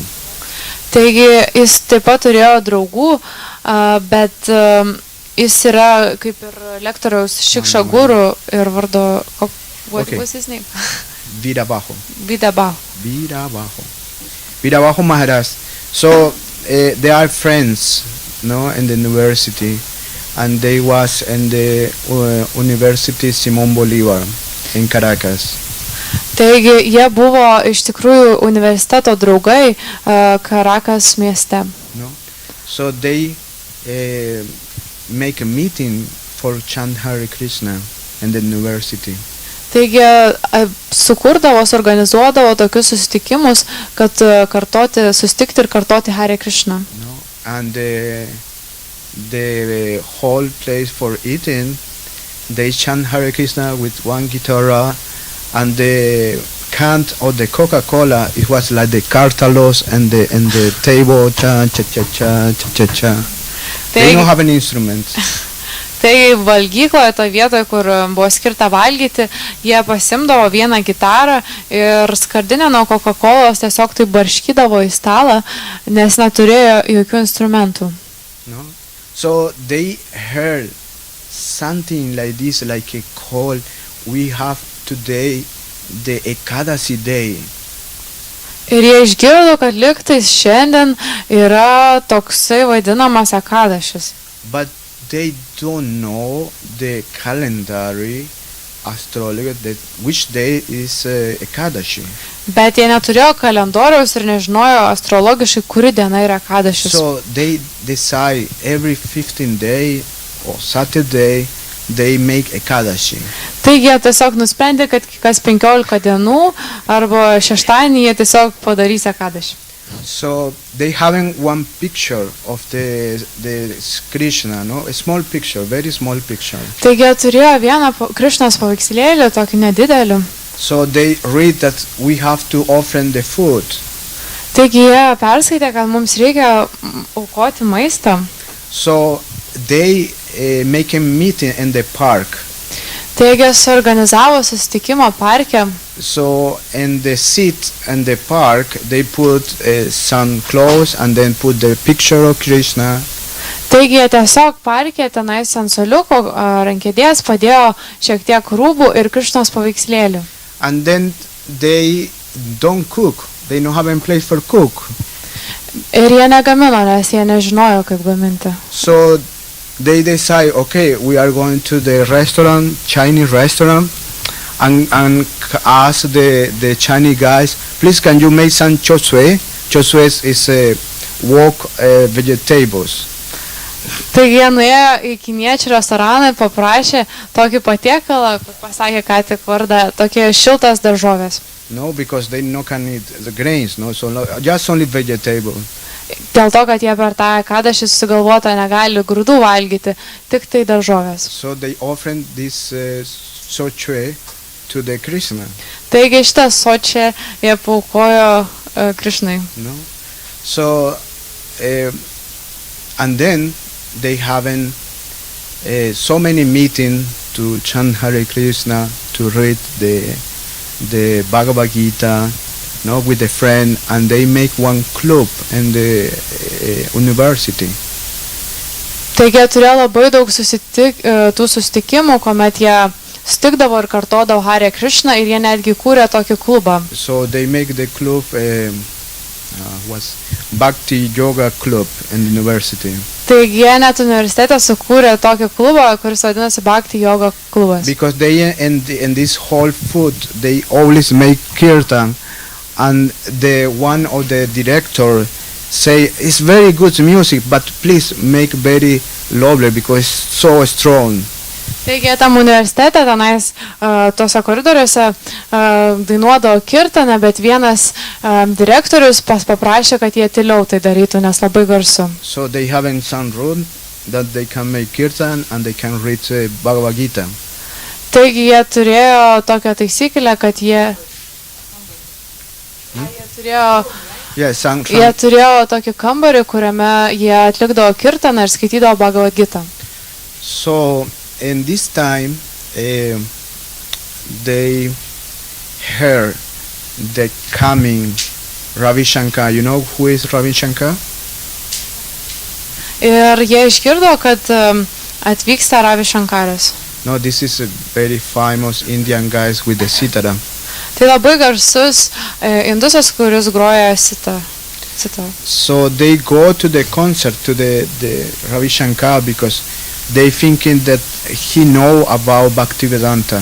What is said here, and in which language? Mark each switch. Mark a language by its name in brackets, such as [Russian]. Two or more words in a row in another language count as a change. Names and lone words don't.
[Lithuanian] Taigi jis taip pat turėjo draugų, bet jis yra kaip ir lektoriaus Šikša Guru ir vardo, [English] what was his name? Viravaho. Viravaho. Viravaho. Viravaho Maharaj. So they are friends, no, in the university, and they was in the University Simón Bolívar in Caracas. [Lithuanian] Taigi jie buvo iš tikrųjų universiteto draugai Karakas mieste. [English] No, so they make a meeting for chant Hare Krishna in the university. [Lithuanian] Taigi sukurdavo, organizuodavo tokius susitikimus, kad susitikti ir kartoti Hare Krishna. [English] No, and the whole place for eating, they chant Hare Krishna with one guitar, and the can of the Coca-Cola, it was like the cartalos and the table, cha cha cha cha cha cha cha. They don't have an instrument. [Lithuanian] Tai valgykloje, to vietoje, kur buvo skirta valgyti, jie pasimdavo vieną gitarą ir skardinę nuo Coca-Colos tiesiog tai barškydavo į stalą, nes neturėjo jokių instrumentų. [English] No? So they heard something like this, like a call. We have today the Ekadasi day. [Lithuanian] Ir jie išgirdo, kad lygtais šiandien yra toksai vadinamas Ekadašis. [English] But they don't know the calendar astrology that which day is Ekadashi. [Lithuanian] Bet jie neturėjo kalendoriaus ir nežinojo astrologiškai, kuri diena yra Ekadašis. [English] So they decide every 15 day or Saturday they make Ekadashi. [Lithuanian] Taigi jie tiesiog nusprendė, kad kas 15 dienų arba šeštadienį jie tiesiog padarys Ekadašį. [English] So they having one picture of the Krishna, no, a small picture, very small picture. [Lithuanian] Taigi jie turėjo vieną Krišnos paveikslėlį, tokį nedidelį. [English] So they read that we have to offer the food. [Lithuanian] Taigi jie perskaitė, kad mums reikia aukoti maistą. [English] So they make a meeting in the park. [Lithuanian] Taigi suorganizavo susitikimą parke. [English] So in the seat in the park they put some clothes and then put the picture of Krishna. [Lithuanian] Taigi jie tiesiog parke tenais ant suoliuko rankėdės padėjo šiek tiek rūbų ir Krišnos paveikslėlių. [English] And then they don't cook. They don't have a place for cook. [Lithuanian] Ir jie negamino, nes jie nežinojo, kaip gaminti. [English] So they decide, okay, we are going to the restaurant, Chinese restaurant, and ask the Chinese guys, please can you make some chop suey? Chop suey is wok vegetables. [Lithuanian] Taigi jie nuėjo į kiniečių restoraną ir paprašė tokį patiekalą, pasakė ką tik vardą, tokie šiltas daržovės. [English] No, because they no can eat the grains, no, so just only vegetable. [Lithuanian] Dėl to, kad jie per tą Ekadašį susigalvotą negali grūdų valgyti, tik tai daržovės. [English] So they offered this sochue to the Krishna. [Lithuanian] Taigi šitą sočią jie paaukojo Krišnai. [English] No, so and then they having so many meetings to chant Hare Krishna, to read the Bhagavad Gita, no, with a friend, and they make one club in the university. [Lithuanian] Taigi turėjo labai daug tų susitikimų, kuomet jie sutikdavo ir kartodavo Hare Krishna ir jie netgi kūrė tokį klubą. [English] So they make the club was Bhakti Yoga Club in the university. [Lithuanian] Taigi jie net universitete sukūrė tokį klubą, kuris vadinasi Bhakti Yoga klubas. [English] Because they in this whole food they always make kirtan. And the one of the director say it's very good music, but please make very lovely because it's so strong. [Lithuanian] Taigi tam universitete tenais tuose koridoriuose dainuodavo kirtaną, bet vienas direktorius paprašė, kad jie tyliau tai darytų, nes labai garsu. [English] So they having some rule that they can make kirtan and they can read Bhagavad Gita. [Lithuanian] Taigi jie turėjo tokią taisyklę, kad jie turėjo tokį kambarį, kuriame jie atlikdavo kirtaną ir skaitydavo Bhagavad Gita. [English] So in this time they heard the coming Ravi Shankar. You know who is Ravi Shankar? [Lithuanian] Ir jie išgirdo, kad atvyksta Ravi Shankaras. [English] No, this is a very famous Indian guy with the sitara. [Lithuanian] Tai labai garsus indusas, kuris groja sitą. citavo. [English] So they go to the concert to the Ravi Shankar because they thinking that he know about Bhaktivedanta.